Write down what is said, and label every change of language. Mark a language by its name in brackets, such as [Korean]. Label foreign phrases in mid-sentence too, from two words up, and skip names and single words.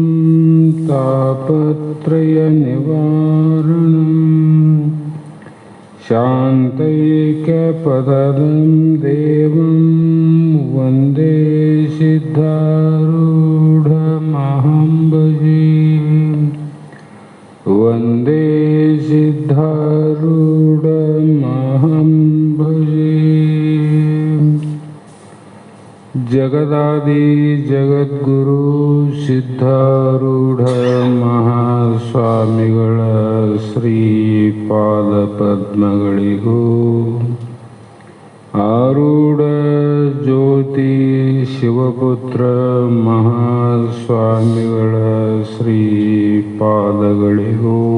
[Sanskrit] तापत्रयनिवारणम् शान्तैक्यपदं देवं वन्दे सिद्धारूढमहं भजे वन्दे सिद्धारूढमहं भजे [Kannada] जगदादि जगद्गुरु सिद्धारूಢ ಮಹಾಸ್ವಾಮಿಗಳ ಶ್ರೀಪಾದ ಪದ್ಮಗಳಿಗೂ ಆರೂಢ ಜ್ಯೋತಿ ಶಿವಪುತ್ರ ಮಹಾಸ್ವಾಮಿಗಳ ಶ್ರೀಪಾದಗಳಿಗೂ